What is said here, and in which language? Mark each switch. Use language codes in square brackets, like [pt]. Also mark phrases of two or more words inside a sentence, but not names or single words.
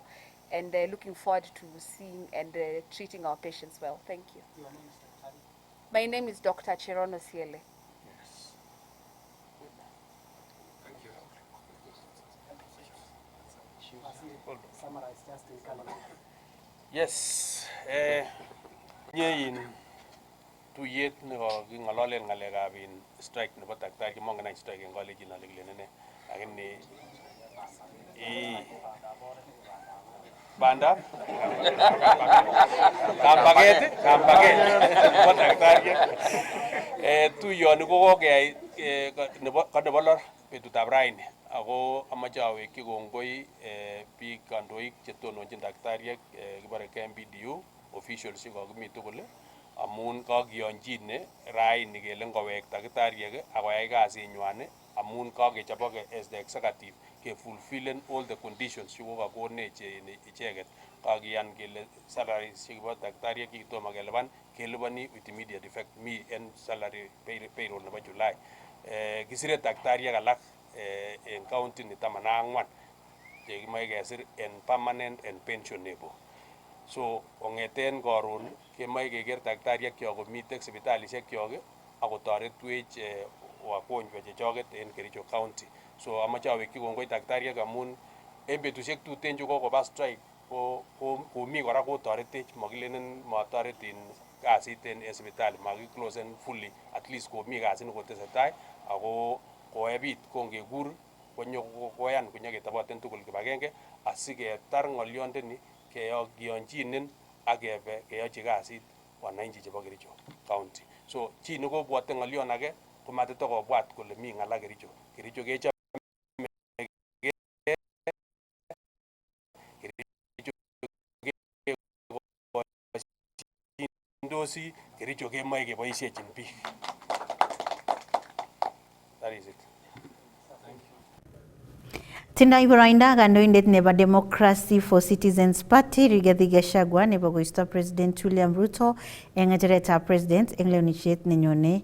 [en] And looking forward to seeing and treating our patients well. Thank you. Your name is Dr. My name is Dr. Cherono Siele. Yes. Thank you. Summarize just in color. Yes. [kln] Nyein tuyet neko kingololen ngalekab strike nebo daktari mongen any strike eng college na legilene lakini banda kampaget nebo daktari tuyoni kokokeyai nebo lor betutab raini ako amache awekyi kongoi biik kandoik chetononjin daktariek kibore KMPDU officials chekakimi tugul amun kakiyonjine raini kele ngowek daktariek akoyai kasinywan amun kakechobok [en] as the executive [kln] ke fulfillen [en] all the conditions [kln] chekokakonech icheket kakiyan kele salaries chebo daktariek kitomo kelipan kelipani [en] with immediate effect [kln] mi en [en] salary payroll [kln] nebo July. Kisire daktariek alak en county ni 14 chekimoe kesir en [en] permanent and pensionable. [kln] So ongeten karon kemoe keker daktariek kyok komiten sipitalisiek kyok akotoretwech wagonjwa chechoket en Kericho County. So amache awekyi kongoi daktariek amun en betusiek tuten chekokoba strike komi kora kotoretech makilenen matoret in kasit en sipitali makiclosen fully [en] at least [kln] komi kasit nekotesetai ako koebit kongekur konyo koyan konyoketoboten tugul kibagenge asiketar ng'olyondeni kiyonjinen ak kebe keyochi kasit wananchi chebo Kericho County. So chi nekobwote ng'olyon age komatitokobwat kole mi ng'ala Kericho. Kericho kechobe Kericho kemoe keboisiechin biik. [en] That is it. [kln] Tindoi boroindo kandoindet nebo Democracy for Citizens Party Rigathi Gachagua nebo koisto President William Ruto eng ng'echeretab President eng lewenisiet nenyone.